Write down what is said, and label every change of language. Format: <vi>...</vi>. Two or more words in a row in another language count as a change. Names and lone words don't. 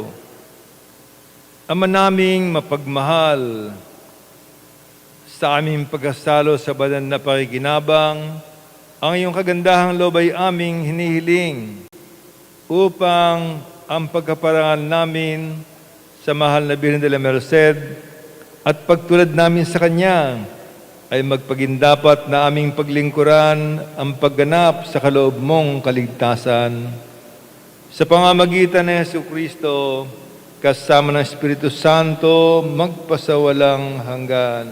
<tl>Ama naming mapagmahal, sa aming pagkasalo sa banal na pakikinabang, ang iyong kagandahang loob ay aming hinihiling upang ang pagkaparangal namin sa mahal na Birhen de la Merced at pagtulad namin sa Kanya ay magpagindapat na aming paglingkuran ang pagganap sa kaloob mong kaligtasan. Sa pamamagitan ni Jesucristo, kasama ng Espiritu Santo, magpasawalang hanggan.</tl>